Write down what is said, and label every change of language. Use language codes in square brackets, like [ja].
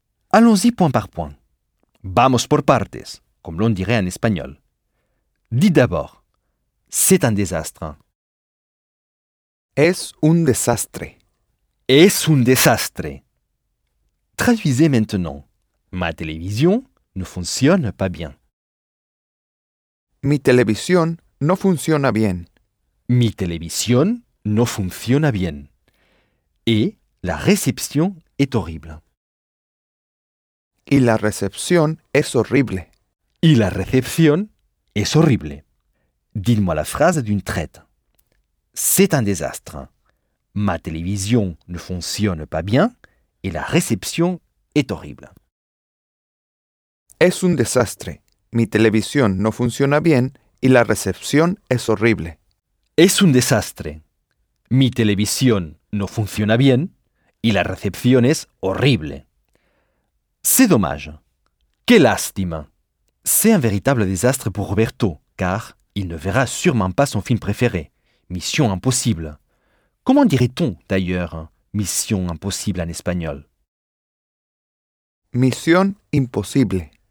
[fr] Allons-y point par point. [es] Vamos por partes, [fr] comme l'on dirait en espagnol. Dites d'abord, c'est un désastre. [es] Es un desastre. Es un desastre. [fr] Traduisez maintenant. Ma télévision ne fonctionne pas bien. [es] Mi televisión no funciona bien. Mi televisión no funciona bien. [fr] Et la réception est horrible. [es] Y la recepción es horrible. Y la recepción es horrible. [fr] Dites-moi la phrase d'une traite. C'est un désastre. Ma télévision ne fonctionne pas bien et la réception est horrible. [es] Es un desastre. Mi televisión no funciona bien y la recepción es horrible. Es un desastre. Mi televisión no funciona bien y la recepción es horrible. [fr] C'est dommage. [es] Qué lástima. [fr] C'est un véritable désastre pour Roberto, car il ne verra sûrement pas son film préféré. Mission impossible. Comment dirait-on, d'ailleurs, mission impossible en espagnol? Mission impossible.